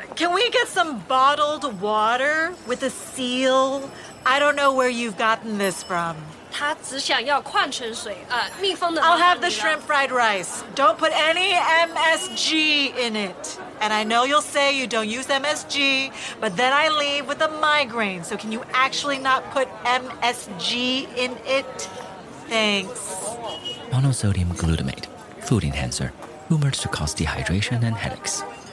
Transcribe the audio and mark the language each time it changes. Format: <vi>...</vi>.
<en>Can we get some bottled water with a seal? I don't know where you've gotten this from.</en> <zh>他只想要矿泉水，密封的。</zh> <en>I'll have the shrimp fried rice. Don't put any MSG in it. And I know you'll say you don't use MSG, but then I leave with a migraine. So can you actually not put MSG in it? Thanks. Monosodium glutamate, food enhancer, rumored to cause dehydration and headaches.</en>